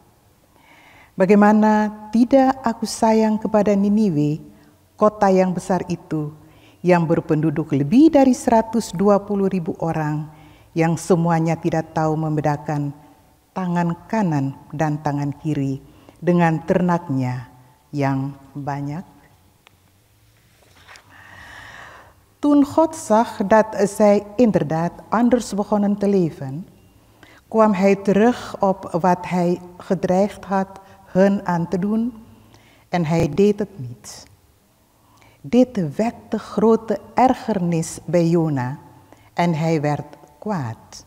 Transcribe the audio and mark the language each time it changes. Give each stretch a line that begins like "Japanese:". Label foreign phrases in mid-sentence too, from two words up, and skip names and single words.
Indonesian: Bagaimana tidak aku sayang kepada Niniwe, kota yang besar itu, yang berpenduduk lebih dari 120.000 orang, yang semuanya tidak tahu membedakan tangan kanan dan tangan kiri dengan ternaknya yang banyak.
Dutch: Toen God zag dat zij inderdaad anders begonnen te leven, kwam hij terug op wat hij gedreigd had hun aan te doen en hij deed het niet. Dit wekte grote ergernis bij Jona en hij werd kwaad.